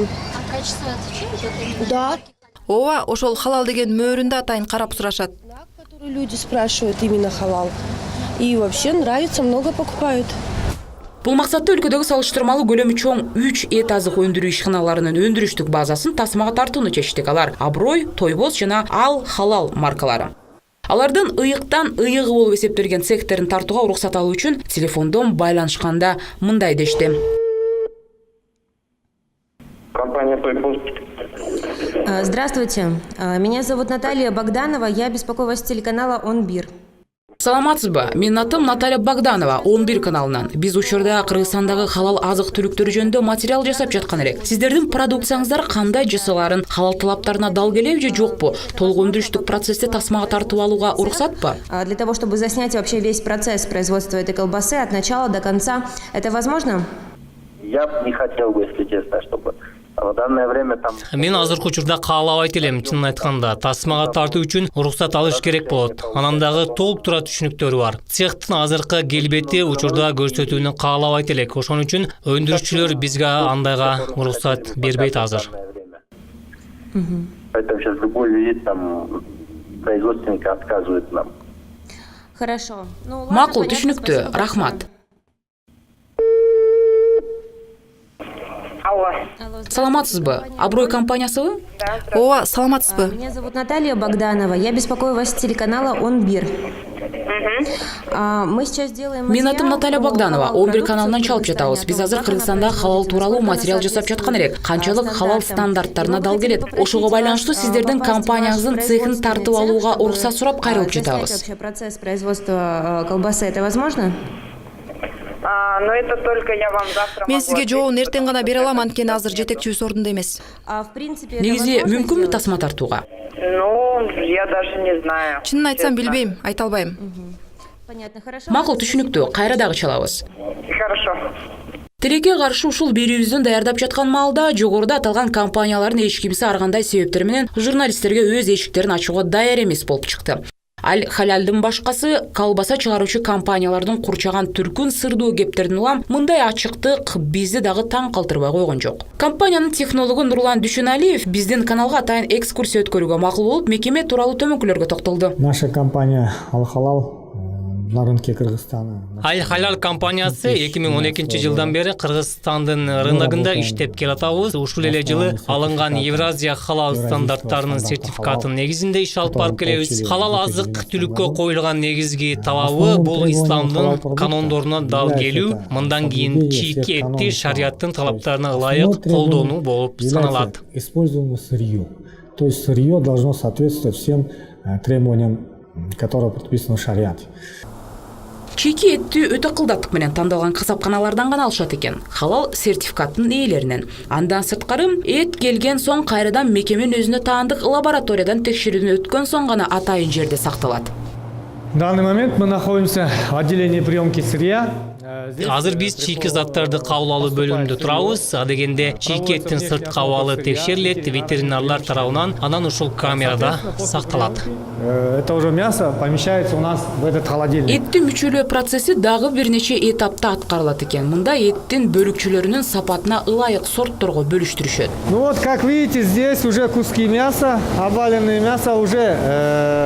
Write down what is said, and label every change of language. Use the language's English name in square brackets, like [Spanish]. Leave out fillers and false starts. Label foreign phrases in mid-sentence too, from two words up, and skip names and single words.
[Russian] А качество отличается? Да. [Kyrgyz] Ооба, ошол халал деген мөөрүндө атайын карап сурашат. [Russian] Которые люди спрашивают именно халал. И вообще нравится, много покупают. [Kyrgyz] Бул максатта өлкөдөгү салыштырмалуу көлөмү чоң 3 эт азык өндүрүү ишканаларынын өндүрүштүк базасын тасмага тартууну чечтик. Алар Аброй, Тойбоз жана Ал Халал маркалары. Алардын ыйыктан ыйыгы болуп эсептелген цехтерин тартууга уруксат алуу үчүн телефондон байланышканда мындай дешти. Компания Тойбоз. [Russian] Здравствуйте, меня зовут Наталья Богданова, я беспокою вас с телеканала «Онбир». [Kyrgyz] Саламатсызбы? Менин атым Наталья Богданова, 11 каналынан. Биз учурда Кыргызстандагы халал азык түлүктөрү жөнүндө материал жасап жаткан элек. Сиздердин продукцияңыздар кандай жасаларын, халал талаптарына дал келеби же жокпу? Толук өндүрүштүк процессте тасмага тартып алууга уруксатпы? [Russian] Для того, чтобы заснять вообще весь процесс производства этой колбасы от начала до конца, это возможно? Я бы не хотел бы, если честно, чтобы в данное время там... [Kyrgyz] Мен азыркы учурда каалабайт элем, чынын айтканда. Тасмага тартуу үчүн уруксат алыш керек болот. Анан дагы толук тура түшүнүктөрү бар. Цехтин азыркы келбети учурда көрсөтүүнү каалабайт элек. Ошон үчүн өндүрүүчүлөр бизге андайга уруксат бербейт азыр. [Russian] Поэтому сейчас любой визит там производственник отказывает нам. Хорошо. [Kyrgyz] Макул, түшүнүктүү. Рахмат. Саламатсызбы? Аброй компаниясыбы? Ооба, саламатсызбы? [Russian] Меня зовут Наталья Богданова, я беспокою вас с телеканала «Онбир». Мы сейчас делаем... [Kyrgyz] Менин атым Наталья Богданова, 11 каналынан чалып жатабыз. Биз азыр Кыргызстанда халал тууралуу материал жасап жаткан элек. Канчалык халал стандарттарына дал келет. Ошого байланыштуу сиздердин компанияңыздын цехин тартып алууга уруксат сурап кайрылып жатабыз. [Russian] Процесс производства колбасы, это возможно? Но это только я вам завтра. [Kyrgyz] Мен сизге жообун эртең гана бере алам, анткени азыр жетекчибиз ордунда эмес. Негизи мүмкүнбү тасма тартууга? [Russian] Ну, я даже не знаю. [Kyrgyz] Чынын айтсам билбейм, айта албайм. Макул, түшүнүктүү. Кайра дагы чалабыз. [Russian] Хорошо. [Kyrgyz] Тилекке каршы ушул берүүбүздүн даярдап жаткан маалда жогоруда аталган компаниялардын эч кимиси ар кандай себептер менен журналисттерге өз эшиктерин ачууга даяр эмес болуп чыкты. Аль-халалдын башкасы колбаса чыгаруучу компаниялардын курчаган түркүн сырдуу кептерин улам мындай ачыктык бизди дагы таң калтырбай койгон жок. Компаниянын технологу Нурлан Дүшүналиев биздин каналга атайын экскурсия өткөрүүгө макул болуп, мекеме тууралуу төмөнкүлөргө токтолду. [Russian] Наша компания Аль-халал на рынке Кыргызстана. [Kyrgyz] Аль-халал компаниясы 2012 жылдан бери Кыргызстандын рыногунда иштеп келатабыз. Ушул эле жылы алынган Евразия халал стандарттарынын сертификатынын негизинде иш алып барып келебиз. Халал азык түлүккө коюлган негизги талабы бул исламдын канондоруна дал келүү, мындан кийин чийки этти шариаттын талаптарына ылайык колдонуу болуп саналат. [Russian] Используемое сырье. То есть сырье должно соответствовать всем требованиям, которые предписаны в шариате. [Kyrgyz] Чийки этти өтө кылдаттык менен тандалган касапканалардан гана алышат экен. Халал сертификаттын ээлеринен. Андан сырткары эт келген соң кайрадан мекеменин өзүнө таандык лабораториядан текшерүүдөн өткөн соң гана атайын жерде сакталат. [Russian] В данный момент мы находимся в отделении приемки сырья. [Kyrgyz] Азыр биз чийки заттарды кабыл алуу бөлүмүндө турабыз. Адегенде чийки эттин сырткы абалы текшерилет ветеринарлар тарабынан, анан ушул камерада сакталат. [Russian] Это уже мясо помещается у нас в этот холодильник. [Kyrgyz] Эттин мүчөлөө процесси дагы бир нече этапта аткарылат экен. Мында эттин бөлүкчөлөрүнүн сапатына ылайык сортторго бөлүштүрүшөт. [Russian] Ну вот, как видите, здесь уже куски мяса, обваленное мясо уже...